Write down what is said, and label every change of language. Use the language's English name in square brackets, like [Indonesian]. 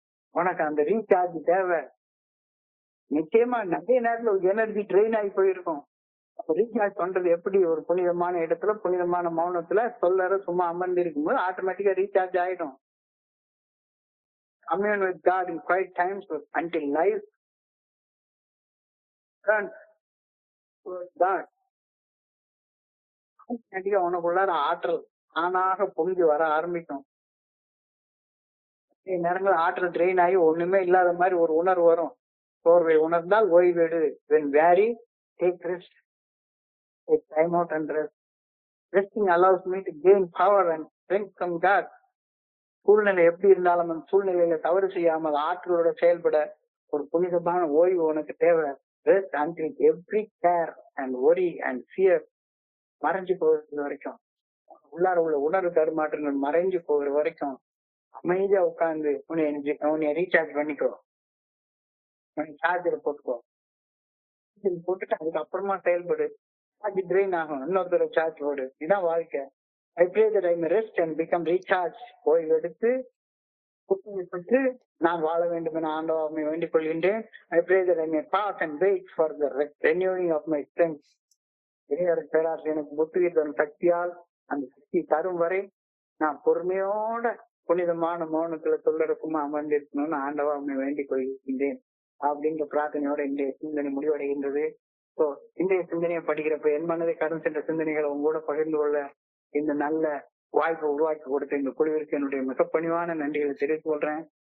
[Tamil] உனக்கு அந்த ரீசார்ஜ் தேவை. நிச்சயமா நிறைய நேரத்துல எனர்ஜி ட்ரெயின் ஆகி போயிருக்கும். ரீசார்ஜ் பண்றது எப்படி? ஒரு புனிதமான இடத்துல புனிதமான மௌனத்துல சொல்லற சும்மா அமர்ந்து இருக்கும்போது ஆட்டோமேட்டிக்கா ரீசார்ஜ் ஆயிடும். [English] Commune with God in quiet times until life turns towards God. [Tamil] உனக்குள்ளார ஆற்றல் ஆனாக பொங்கி வர ஆரம்பிக்கும். நேரங்கள் ஆற்றல் ட்ரெயின் ஆகி ஒண்ணுமே இல்லாத மாதிரி ஒரு உணர்வு வரும். சோர்வை உணர்ந்தால் ஓய்வெடு. [English] When weary, take rest. Take time out and rest. Resting allows me to gain power and strength from God. [Tamil] சூழ்நிலை எப்படி இருந்தாலும் அந்த சூழ்நிலையில தவறு செய்யாமல் ஆற்றலோட செயல்பட ஒரு புனிதமான ஓய்வு உனக்கு தேவை. [English] Rest until every care and worry and fear [Tamil] மறைஞ்சு போகிற வரைக்கும், உள்ளார உள்ள உணர்வு தருமாற்றங்கள் மறைஞ்சு போகிற வரைக்கும் அமைதியா உட்கார்ந்து உன்னை ரீசார்ஜ் பண்ணிக்கோ. சார்ஜரை போட்டுக்கோ. போட்டுட்டு அதுக்கப்புறமா செயல்படு. சார்ஜ் ட்ரெயின் ஆகும், இன்னொருத்தர சார்ஜ் போடு. இதுதான் வாழ்க்கை. [English] I pray that I may rest and become recharged. [Tamil] ஓய்வு எடுத்து பெற்று நான் வாழ வேண்டும் என ஆண்டவரை வேண்டிக் கொள்கின்றேன். [English] I pray that I may pass and wait for the renewing of my strength. [Tamil] பேராசிரியர் எனக்கு புத்துயிர் சக்தியால் அந்த சக்தி தரும் வரை நான் பொறுமையோட புனிதமான மௌனத்துல சொல்லறக்குமா அமர்ந்திருக்கணும்னு ஆண்டவரை வேண்டிக் கொள்கின்றேன் அப்படின்ற பிரார்த்தனையோட இன்றைய சிந்தனை முடிவடைகின்றது. ஸோ இன்றைய சிந்தனையை படிக்கிறப்ப என் மனதை கடந்து சென்ற சிந்தனைகளை உங்களோட பகிர்ந்து கொள்ள இந்த நல்ல வாய்ப்பை உருவாக்கி கொடுத்த இந்த குழுவிற்கு என்னுடைய மிக பணிவான நன்றிகளை தெரிவித்துக் கொள்றேன்.